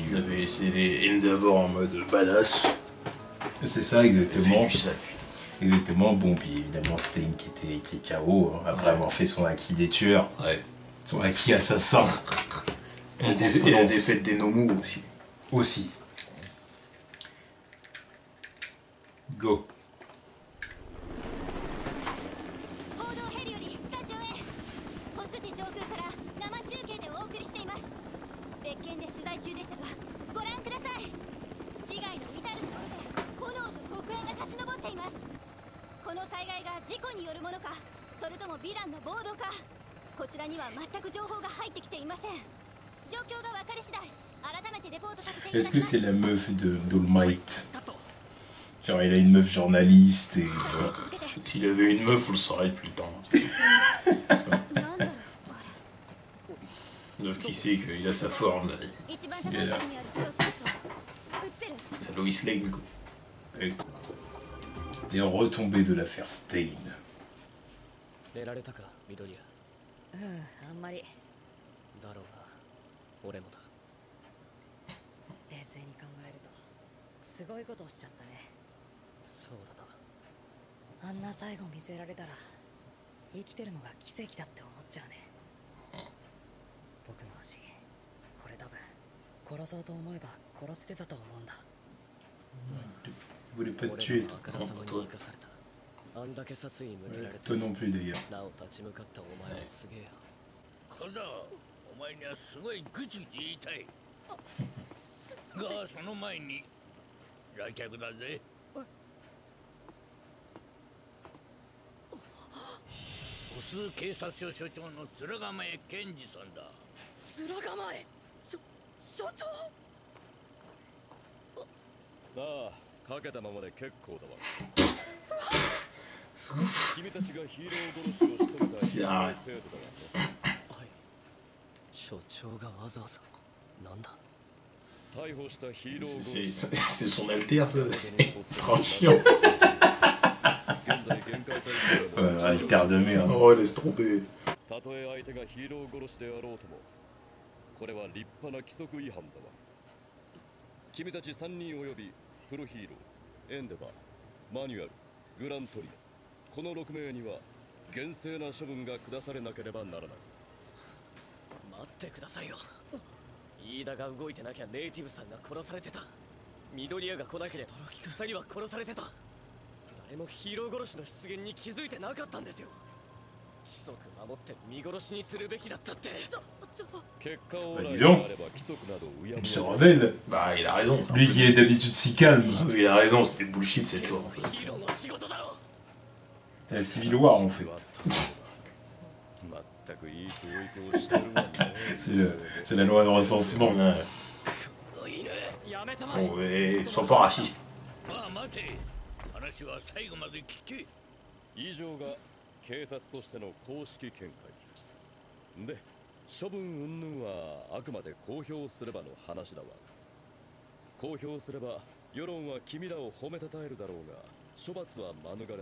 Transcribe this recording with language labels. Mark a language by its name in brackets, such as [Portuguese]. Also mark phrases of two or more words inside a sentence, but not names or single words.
[French] On avait laissé les Endeavor en mode badass. C'est ça exactement. Du sale. Exactement, bon, puis évidemment Stein qui est KO, hein, après avoir fait son acquis des tueurs, Ouais. son acquis assassin. Et la défaite des Nomu aussi. Aussi. Go. [Japanese] 報道ヘリよりスタジオへホスジ上空から生中継でお送りしています。別件で取材中でしたがご覧ください。市街の至る所で炎と黒煙が立ち上っています。この災害が事故によるものかそれともヴィランの暴動か、こちらには全く情報が入ってきていません。状況が分かり次第改めてレポートさせていただきます。 [French] Est-ce que c'est la meuf de d'All Might? Genre il a une meuf journaliste et... S'il avait une meuf, vous le saurez depuis le temps. Une meuf qui sait qu'il a sa forme. Il est là. C'est Lois Lane quoi. Les retombées de l'affaire Stein. [Japanese] 出られたか、緑谷。あんまりだろうな。俺もだ。冷静に考えるとすごいことをしちゃったね。そうだな。あんな最後見せられたら生きてるのが奇跡だって思っちゃうね。僕の足これ多分殺そうと思えば殺せてたと思うんだ。 [French] Vous voulez pas te tuer, toi? [Japanese] あからさまに生かされた。あんだけ殺意に向けられて [French] Toi non plus d'ailleurs. [Japanese] なお立ち向かったお前はすげえよ。小僧、お前にはすごいぐちぐち言いたい。が、その前に来客だぜ。オス警察署署長の面構え健二さんだ。面構え所長。ああ、かけたままで結構だわ。君たちがヒーロー殺しを仕留めたヒーロー生徒だが、はい。所長がわざわざなんだ。逮捕したヒーロー殺 [French] C'est [Japanese] し [French] son alter, ça. trop chiant. [Japanese] 現在限界体制の [French] Alter de merde. Oh, laisse tomber. [Japanese] たとえ相手がヒーロー殺しであろうとも、これは立派な規則違反だわ。君たち3人およびプロヒーロー、エンデバー、マニュアル、グラントリア、この6名には厳正な処分が下されなければならない。待ってくださいよ。飯田が動いてなきゃネイティブさんが殺されてた。緑谷が来なければ2人は殺されてた。誰もヒーロー殺しの出現に気づいてなかったんですよ。規則守って見殺しにするべきだったって。結果を [French] dis donc. [Japanese] あれば規則などうや [French] Il [Japanese] む [French] se [Japanese] や [French] rebelle. Bah, il a raison. Ça. Lui qui est d'habitude si calme. Il a raison, c'était bullshit cette fois. En fait. [Japanese] ヒーローの仕事だろ。 [French] C'est la Civil War en fait. [Japanese] 全くいい教育をしてるわね。 [French] C'est la loi de recensement. Ouais. [Japanese] 犬やめたまえ。 [French] Bon, et sois pas raciste. [Japanese] まあ待て。話は最後まで聞け。以上が警察としての公式見解で、処分云々はあくまで公表すればの話だわ。公表すれば世論は君らを褒めたたえるだろうが、処罰は免れない。